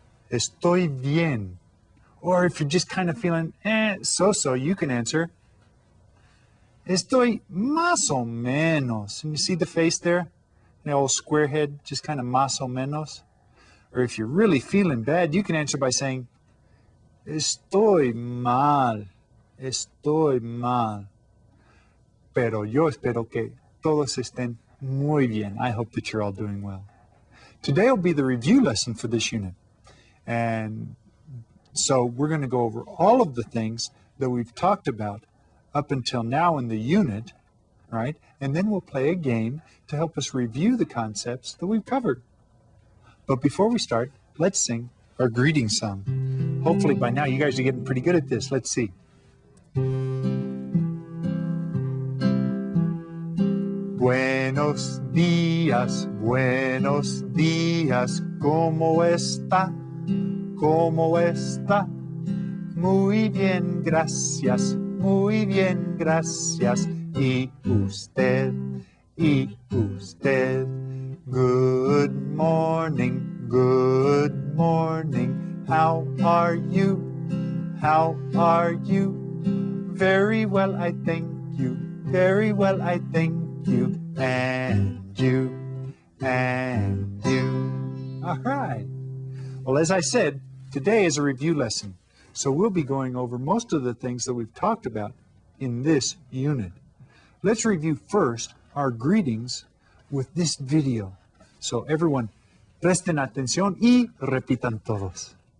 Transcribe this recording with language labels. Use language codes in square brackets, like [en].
[en] Estoy bien. Or if you're just kind of feeling, so-so, you can answer, estoy más o menos. And you see the face there? The old square head, just kind of más o menos. Or if you're really feeling bad, you can answer by saying, estoy mal. [es] Estoy mal. Pero yo espero que todos estén muy bien. [en] I hope that you're all doing well. Today will be the review lesson for this unit. And so we're going to go over all of the things that we've talked about up until now in the unit, right? And then we'll play a game to help us review the concepts that we've covered. But before we start, let's sing our greeting song. Hopefully by now you guys are getting pretty good at this. Let's see. [es] Buenos días, ¿cómo está? ¿Cómo está? Muy bien, gracias, muy bien, gracias. ¿Y usted? ¿Y usted? [en] Good morning, good morning. How are you? How are you? Very well, I thank you. Very well, I thank you. And you. And you. All right. Well, as I said, today is a review lesson. So we'll be going over most of the things that we've talked about in this unit. Let's review first our greetings with this video. [es] So everyone, presten atención y repitan todos.